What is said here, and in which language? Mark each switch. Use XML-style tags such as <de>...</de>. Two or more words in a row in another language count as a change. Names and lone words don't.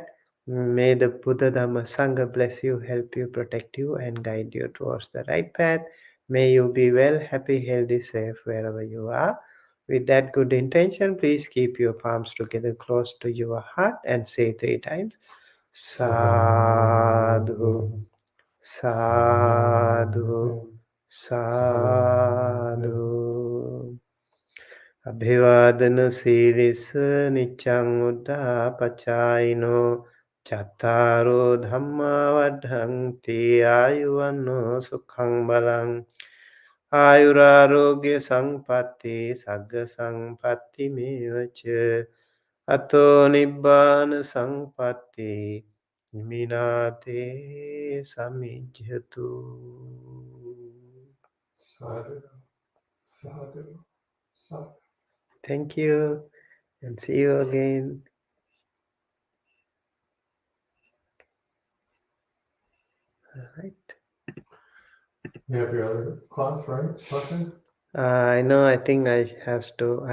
<en>May the Buddha Dhamma Sangha bless you, help you, protect you, and guide you towards the right path. May you be well, happy, healthy, safe wherever you are. With that good intention, please keep your palms together close to your heart and say 3 times</en> <pi>Sadhu, Sadhu, Sadhu. Abhivadana siris nichang uddha pachayino chattaro dhamma vadhanti ayuvanno sukhang balang ayurarogya sampatti sagga sampatti mevacha ato nibbana sampatti minate samijjatu. Sadhu, sadhu, sadhu.</pi> <en>Thank you and see you again. All right. You have your other class, right? Something? I know. I think I have to.</en>